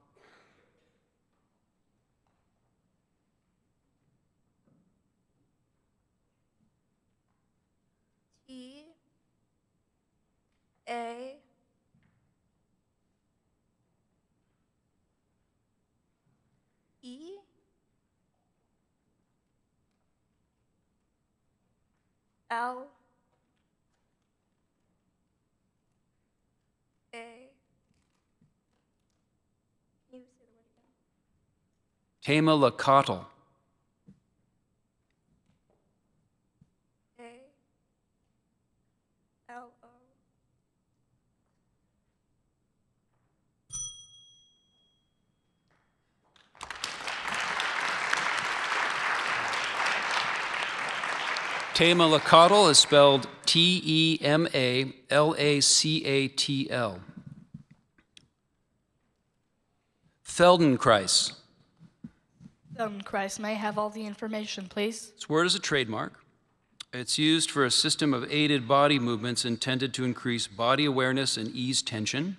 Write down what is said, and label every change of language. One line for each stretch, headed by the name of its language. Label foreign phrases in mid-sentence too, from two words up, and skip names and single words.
English: T A E L A. Can you say the word again? Tamalacatl. A-L-O. Tamalacatl is spelled T-E-M-A-L-A-C-A-T-L. Feldenkrais. Feldenkrais, may I have all the information, please? This word is a trademark. It's used for a system of aided body movements intended to increase body awareness and ease tension.